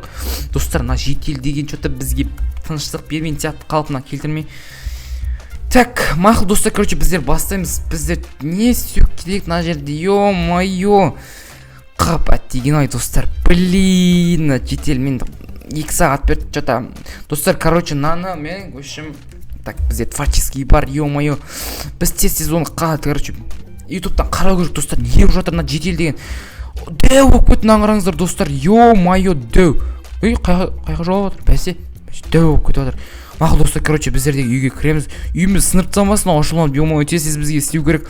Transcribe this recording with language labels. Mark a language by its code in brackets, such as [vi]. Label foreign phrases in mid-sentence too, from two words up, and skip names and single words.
[kk] Достар, мына жетел деген что-то бізге тыныштық бермейін сияқты, қалпына келтірмей. Так, мақыл, достар, короче, біздер бастаймыз. Біздер не істеу керек мына жерде, ё-моё. қап деген ай достар, блин, жетел мен 2 сағат берді что-то. Достар, короче, наны мен [ru] в общем так [kk] бізде творческий бар, ё-моё. Біз тез оны короче ютубтан қарау керек достар, не болып жатыр мына жетел деген. Дәу болып кетті, қараңыздар достар, ё-моё, дәу. Қайға жауап отыр, бәсе дәу болып кетіп жатыр. Мақұл достар, короче, біздер де үйге кіреміз. Үйіміз сынып тастамасын, ашуланып, ё-моё, тез бізге істеу керек.